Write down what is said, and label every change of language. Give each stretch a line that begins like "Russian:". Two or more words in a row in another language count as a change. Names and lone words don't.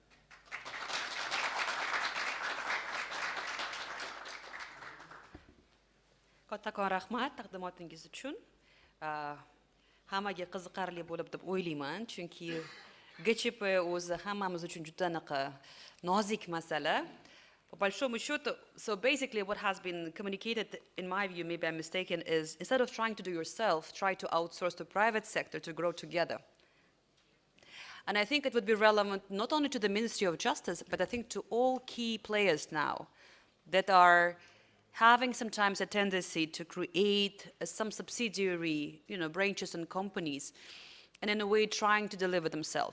Uzbek: Kattakon rahmat taqdimotingiz uchun. Hammaga qiziqarli bo'lib deb o'ylayman, chunki GChP o'zi hammamiz uchun juda nozik masala.
Russian: По большому счету,
English: so basically what has been communicated, in my view, maybe I'm mistaken, is instead of trying to do yourself, try to outsource to private sector to grow together. And I think it would be relevant not only to the Ministry of Justice, but I think to all key players now that are having sometimes a tendency to create some subsidiary, branches and companies, and in a way trying to deliver themselves.